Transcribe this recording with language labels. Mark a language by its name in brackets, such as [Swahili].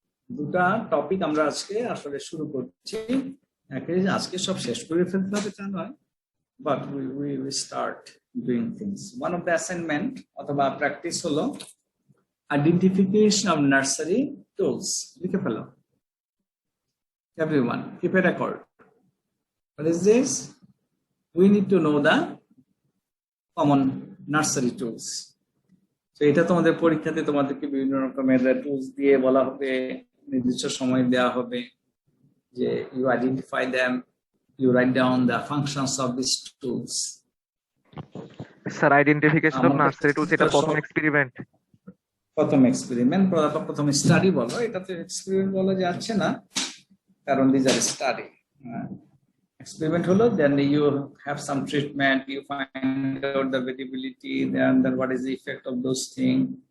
[Bangla] দুটা টপিক আমরা আজকে আসলে শুরু করছি। আজকে সব শেষ করে ফেলতে হবে তা নয়, [English] But we start doing things. One of the assignment [Bangla] অথবা প্র্যাকটিস হলো [English] Identification of nursery tools. [Bangla] লিখে ফেলো [English] everyone, keep a record. What is this? We need to know the common nursery tools. [Bangla] তো এটা তোমাদের পরীক্ষাতে তোমাদেরকে বিভিন্ন রকমের টুলস দিয়ে বলা হবে, নির্দিষ্ট সময় দেওয়া হবে যে [English] You identify them, you write down the functions of this tools. [Bangla] Sir identification of nursery tools এটা প্রথম এক্সপেরিমেন্ট। প্রথম এক্সপেরিমেন্ট, প্রথম স্টাডি বলো, এটা তো এক্সপেরিমেন্ট বলা যাচ্ছে না কারণ [English] These are study. Experiment holo, then you have some treatment, you find out the variability, then what is the effect of those things.